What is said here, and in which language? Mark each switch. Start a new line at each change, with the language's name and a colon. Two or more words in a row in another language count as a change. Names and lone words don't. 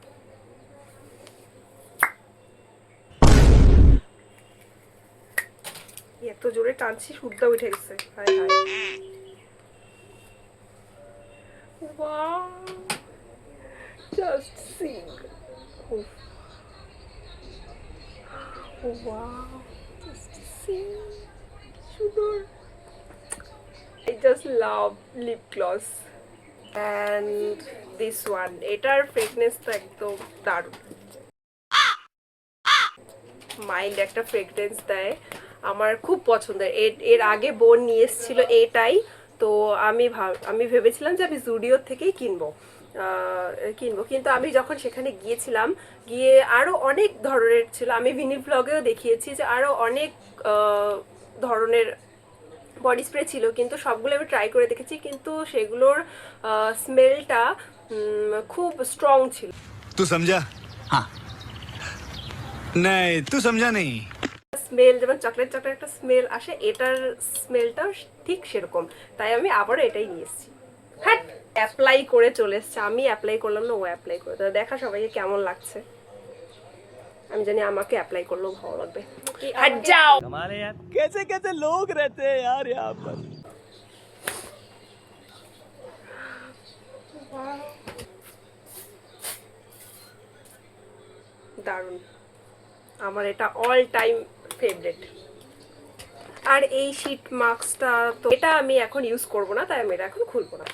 Bangla: এত জোরে টানছি সুদ্ধা উঠে গেছে। হায় হায়,
English: wow, just see, wow, just see,
Bangla: সুন্দর।
English: I just love lip gloss and this one,
Bangla: এটার ফ্রেগনেন্স তো একদম দারুণ, মাইল্ড একটা ফ্রেগরেন্স দেয়, আমার খুব পছন্দের। এর আগে বোন নিয়ে এসেছিল এটাই, তো আমি ভেবেছিলাম যে আমি জুডিও থেকেই কিনবো, কিন্তু আমি যখন সেখানে গিয়েছিলাম, গিয়ে আরও অনেক ধরনের ছিল, আমি মিনি ব্লগেও দেখিয়েছি যে আরও অনেক ধরনের
English: body spray
Bangla: ছিল, কিন্তু সবগুলো আমি ট্রাই করে দেখেছি, কিন্তু সেগুলোর স্মেলটা খুব স্ট্রং ছিল।
Hindi: तू समझा? हाँ नहीं तू समझा नहीं।
Bangla: স্মেল যেমন চকলেট চকলেট একটা স্মেল আসে, এটার স্মেলটাও ঠিক সেরকম, তাই আমি আবারও এটাই নিয়ে এসেছি। হ্যাঁ অ্যাপ্লাই করে চলে এসছে, আমি অ্যাপ্লাই করলাম না, ও অ্যাপ্লাই করে। তো দেখা সবাইকে কেমন লাগছে, আমি জানি আমাকে অ্যাপ্লাই করলেও ভালো লাগবে।
Hindi: हट जाओ। कैसे कैसे लोग रहते हैं यार यहाँ पर।
Bangla: দারুণ, আমার এটা
English: all time favourite.
Bangla: আর এই
English: sheet maskটা
Bangla: তো এটা আমি এখন ইউজ করব না, তাই আমি এটা এখন খুলবো না।